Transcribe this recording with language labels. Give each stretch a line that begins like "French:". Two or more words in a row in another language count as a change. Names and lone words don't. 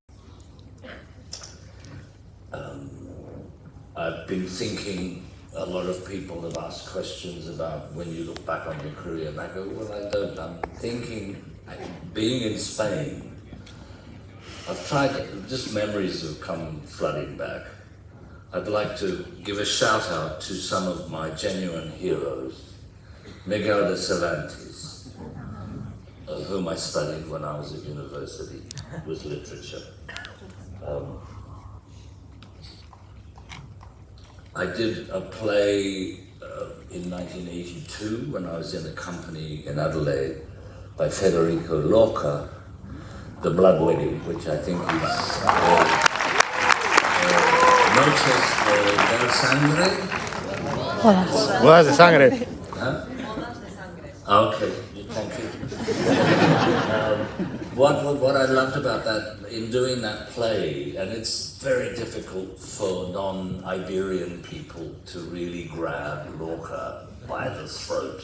English: I've been thinking, a lot of people have asked questions about when you look back on your career, and I go, well, I don't. I'm thinking, being in Spain, I've tried, just memories have come flooding back. I'd like to give a shout out to some of my genuine heroes. Miguel de Cervantes, whom I studied when I was at university with literature. I did a play in 1982 when I was in a company in Adelaide by Federico Lorca, The Blood Wedding, which I think is Noches del Sangre? Bodas de sangre. Huh? Okay, thank you. What I loved about that, in doing that play, and it's very difficult for non-Iberian people to really grab Lorca by the throat.